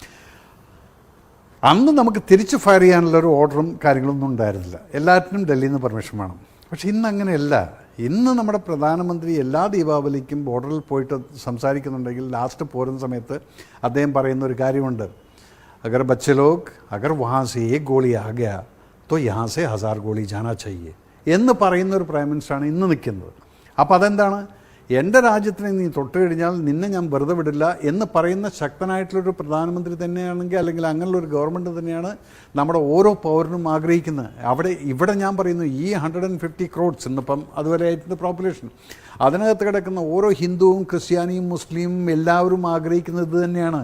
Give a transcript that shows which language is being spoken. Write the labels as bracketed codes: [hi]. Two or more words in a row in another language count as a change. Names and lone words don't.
[ml] അന്ന് നമുക്ക് തിരിച്ച് ഫയർ ചെയ്യാനുള്ളൊരു ഓർഡറും കാര്യങ്ങളൊന്നും ഉണ്ടായിരുന്നില്ല. എല്ലാറ്റിനും ഡൽഹിയിൽ നിന്ന് പെർമിഷൻ വേണം. പക്ഷെ ഇന്ന് അങ്ങനെയല്ല. ഇന്ന് നമ്മുടെ പ്രധാനമന്ത്രി എല്ലാ ദീപാവലിക്കും ബോർഡറിൽ പോയിട്ട് സംസാരിക്കുന്നുണ്ടെങ്കിൽ ലാസ്റ്റ് പോരുന്ന സമയത്ത് അദ്ദേഹം പറയുന്ന ഒരു കാര്യമുണ്ട്, [hi] अगर बच्चे लोग अगर वहाँ से एक गोली आ गया तो यहाँ से 1000 गोली जाना चाहिए [ml] എന്ന് പറയുന്ന ഒരു [en] prime minister [ml] ഇന്ന് നിൽക്കുന്നത്. അപ്പോൾ അതെന്താണ്, എൻ്റെ രാജ്യത്തിനെ നീ തൊട്ട് കഴിഞ്ഞാൽ നിന്നെ ഞാൻ വെറുതെ വിടില്ല എന്ന് പറയുന്ന ശക്തനായിട്ടുള്ളൊരു പ്രധാനമന്ത്രി തന്നെയാണെങ്കിൽ അല്ലെങ്കിൽ അങ്ങനെയുള്ളൊരു ഗവൺമെൻറ് തന്നെയാണ് നമ്മുടെ ഓരോ പൗരനും ആഗ്രഹിക്കുന്നത്. ഇവിടെ ഞാൻ പറയുന്നു ഈ 150 crores ഇന്നിപ്പം അതുവരെ ആയിട്ടുള്ള പോപ്പുലേഷൻ, അതിനകത്ത് കിടക്കുന്ന ഓരോ ഹിന്ദുവും ക്രിസ്ത്യാനിയും മുസ്ലിമും എല്ലാവരും ആഗ്രഹിക്കുന്നത് ഇത് തന്നെയാണ്.